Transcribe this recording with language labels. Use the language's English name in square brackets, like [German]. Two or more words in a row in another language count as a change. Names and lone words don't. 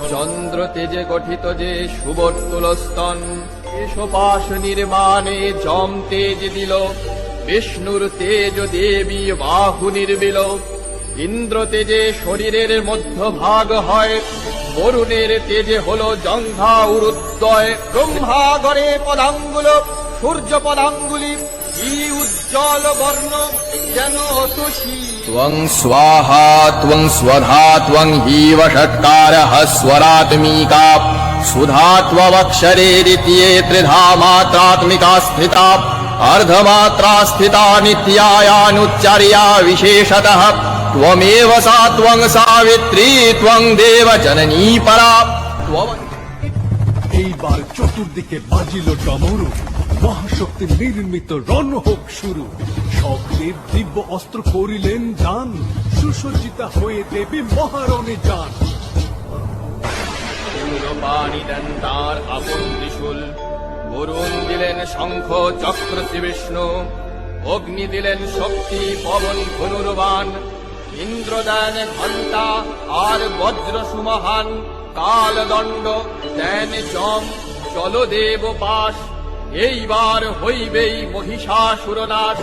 [Bangla] চন্দ্র তেজে গঠিত যে সুবর্তুল স্তন, কেশপাশ নির্মাণে যম তেজ দিল, বিষ্ণুর তেজ দেবী বাহু নির্বিল, ইন্দ্র তেজে শরীরের মধ্যভাগ হয়, বরুণের তেজে হলো জঙ্ঘা উরুদ্বয়, ব্রহ্মা গড়ে পদাঙ্গুল, সূর্য পদাঙ্গুলি, কি উজ্জ্বল বর্ণ যেন তুষি। [Sanskrit] ত্বং স্বাহা ত্বং স্বধা ত্বং হিব ষট্কারঃ স্বরাত্মিকা, সুধাত্বক্ষরে দ্বিতীয়ে ত্রিধা মাত্রাত্মিকা স্থিতা, अर्धमात्रा स्थिता नित्यायानुच्चार्या विशेषतः, त्वमेव सा त्वं सावित्री त्वं देव जननी परा। [Bangla] এইবার চতুর্দিকে বাজিল ডমরু, মহাশক্তি নির্মিত রণ হোক শুরু। সব দেব দিব্য অস্ত্র করিলেন দান, সুসজ্জিতা হয়ে দেবী মহারণে যান। পানি দেন তার আপন ত্রিশূল, বরুণ দিলেন শঙ্খ চক্র শ্রীবিষ্ণু, অগ্নি দিলেন শক্তি পবন ধনুর্বাণ, ইন্দ্র দেন ঘণ্টা আর বজ্র সুমহান, কালদণ্ড দেন যম জলদেব পাশ, এইবার হইবেই মহিষাসুর নাশ।